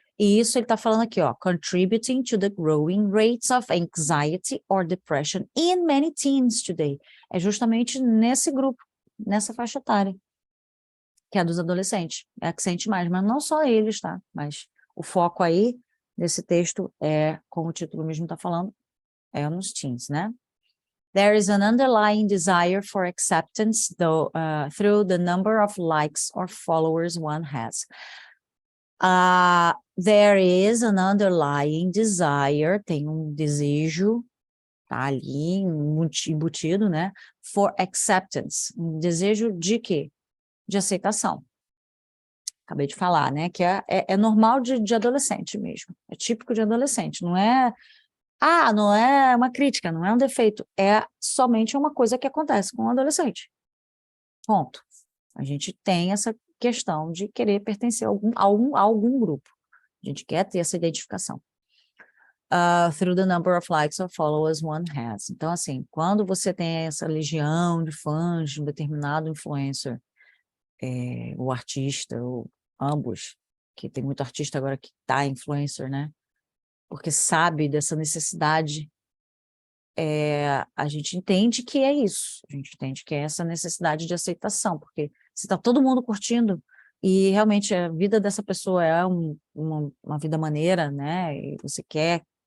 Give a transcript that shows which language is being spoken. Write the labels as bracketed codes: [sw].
[pt] E isso ele está falando aqui, ó, [en] contributing to the growing rates of anxiety or depression in many teens today. [pt] É justamente nesse grupo, nessa faixa etária, que é dos adolescentes, é a que sente mais, mas não só eles, tá? Mas o foco aí desse texto é, como o título mesmo está falando, é nos teens, né? [en] There is an underlying desire for acceptance through the number of likes or followers one has. There is an underlying desire, [pt] tem um desejo, tá ali, embutido, né? [en] For acceptance, [pt] um desejo de quê? De aceitação. Acabei de falar, né? Que é normal de adolescente mesmo, é típico de adolescente, não é uma crítica, não é um defeito, é somente uma coisa que acontece com o adolescente. Ponto. A gente tem essa questão de querer pertencer a algum grupo. A gente quer ter essa identificação. [en] Through the number of likes or followers one has. [pt] Então, assim, quando você tem essa legião de fãs de um determinado influencer, ou artista, ou ambos, que tem muito artista agora que tá influencer, né? Porque sabe dessa necessidade, a gente entende que é isso, a gente entende que é essa necessidade de aceitação, porque se está todo mundo curtindo, e realmente a vida dessa pessoa é uma vida maneira, né, e você quer,